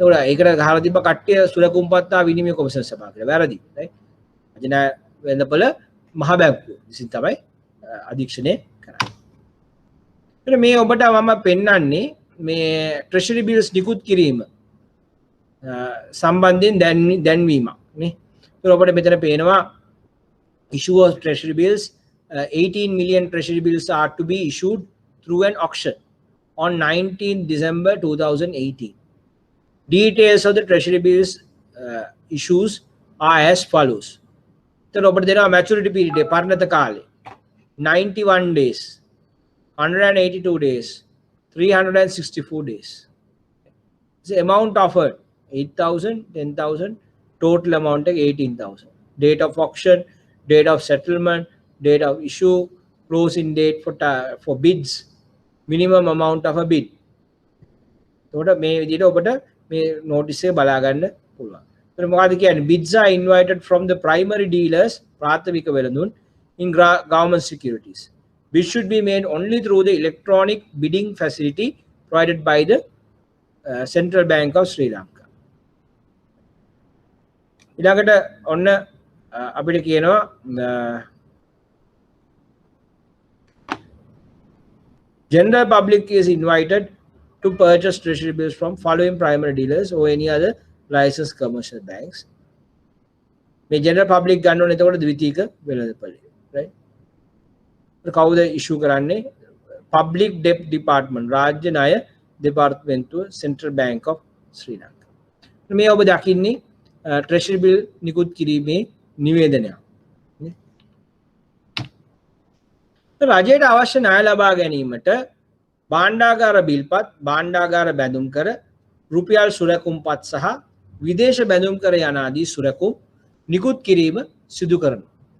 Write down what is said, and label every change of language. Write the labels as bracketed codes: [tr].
[si] ඒකට ගහලා තිබ්බ කට්ටිය සුරකුම්පත් හා විනිමය කොමිෂන් සභාව කියලා. වැරදි. right? රාජ්‍ය වෙළඳපොළ මහා බැංකුව විසින් තමයි අධීක්ෂණය කරන්නේ. එතන මේ ඔබට මම පෙන්වන්නේ මේ ට්‍රෙෂරි බිල්ස් නිකුත් කිරීම සම්බන්ධයෙන් දැන්වීමක් නේ. ඒතර ඔබට මෙතන පේනවා [en] issue of treasury bills 18 million treasury bills are to be issued through an auction on 19 December 2018. Details of the treasury bills issues are as follows. [si] So ඔබට දෙනවා maturity period පරණත කාලේ 91 days 182 days 364 days. [en] The amount offered 8,000 10,000 total amount 18,000. Date of auction, date of settlement, date of issue, closing date for bids, minimum amount of a bid. [si] එතකොට මේ විදිහට ඔබට මේ notice එක බලා ගන්න පුළුවන්. එතකොට මොකද කියන්නේ [en] bids are invited from the primary dealers [si] ප්‍රාථමික වෙළඳුන් [en] in government securities. Bids should be made only through the electronic bidding facility provided by the Central Bank of Sri Lanka. [si] ඊළඟට ඔන්න අපිට කියනවා [en] general public is invited to purchase treasury bills from following primary dealers or any other licensed commercial banks. [si] මේ general public ගන්න ඕනේ එතකොට ද්විතීක වෙළඳපොළේ right. කවුද issue කරන්නේ? [en] public debt department [si] රාජ්‍ය ණය දෙපාර්තමේන්තුව [en] Central Bank of Sri Lanka. [si] මේ ඔබ දකින්නේ treasury bill නිකුත් කිරීමේ නිවේදනයක්. රජයට අවශ්‍ය ණය ලබා ගැනීමට භාණ්ඩාගාර බිල්පත්, භාණ්ඩාගාර බැඳුම් කර, රුපියල් සුරකුම්පත් සහ විදේශ බැඳුම් කර යන ආදී සුරකුම් නිකුත් කිරීම සිදු කරනවා.